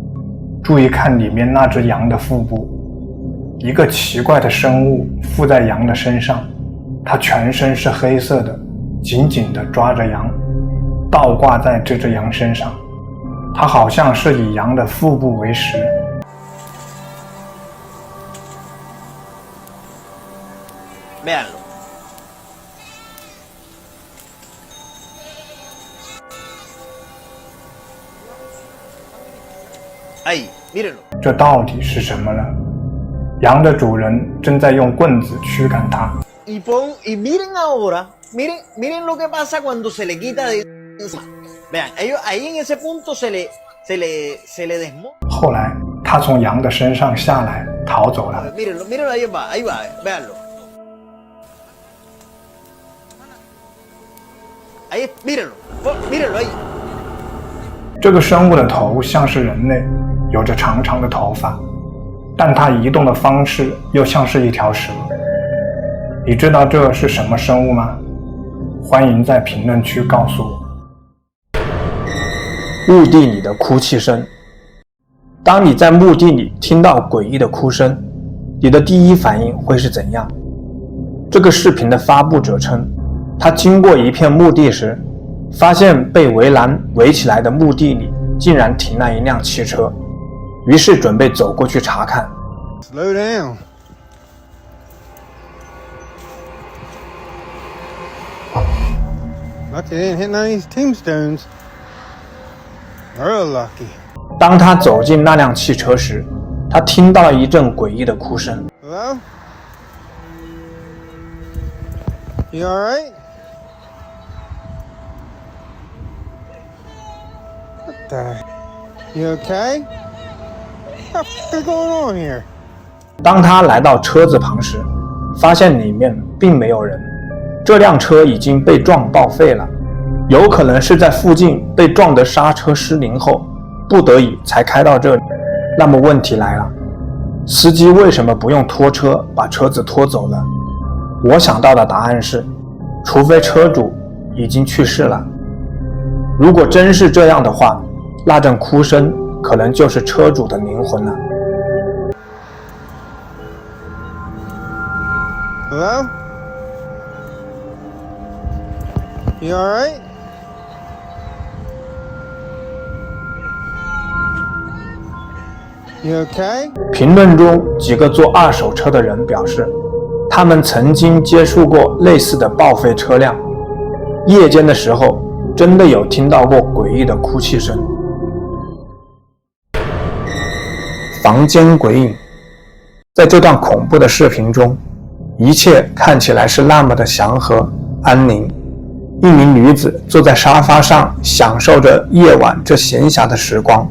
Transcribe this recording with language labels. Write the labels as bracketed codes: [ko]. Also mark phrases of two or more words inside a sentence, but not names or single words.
[zh] 注意看里面那只羊的腹部，一个奇怪的生物附在羊的身上，它全身是黑色的，紧紧地抓着羊，倒挂在这只羊身上。它好像是以羊的腹部为食。 [es] Véanlo. Ahí, mírenlo. [zh] 这到底是什么呢？羊的主人正在用棍子驱赶它。 [es] Y miren ahora, miren lo que pasa cuando se le quita de encima. Vean, ellos ahí en ese punto se le desmonta. [zh] 后来，他从羊的身上下来，逃走了。 [es] Mírenlo, ahí va, véanlo. Ahí, mírenlo ahí. [zh] 这个生物的头像是人类，有着长长的头发，但它移动的方式又像是一条蛇。你知道这是什么生物吗？欢迎在评论区告诉我。墓地里的哭泣声。当你在墓地里听到诡异的哭声，你的第一反应会是怎样？这个视频的发布者称，他经过一片墓地时，发现被围栏围起来的墓地里竟然停了一辆汽车，于是准备走过去查看。 [en] Slow down. Lucky they didn't hit none of these tombstones. Real lucky. [zh] 当他走进那辆汽车时，他听到了一阵诡异的哭声。 [en] Hello? You alright? What the? You okay? What the f is going on here? [zh] 当他来到车子旁时，发现里面并没有人，这辆车已经被撞报废了，有可能是在附近被撞得刹车失灵后，不得已才开到这里。那么问题来了，司机为什么不用拖车把车子拖走呢？我想到的答案是，除非车主已经去世了。如果真是这样的话，那阵哭声可能就是车主的灵魂了。 [en] Hello? You alright? You okay? [zh] 评论中几个做二手车的人表示，他们曾经接触过类似的报废车辆，夜间的时候真的有听到过诡异的哭泣声。房间鬼影，在这段恐怖的视频中，一切看起来是那么的祥和安宁， 一名女子坐在沙发上，享受着夜晚这闲暇的时光。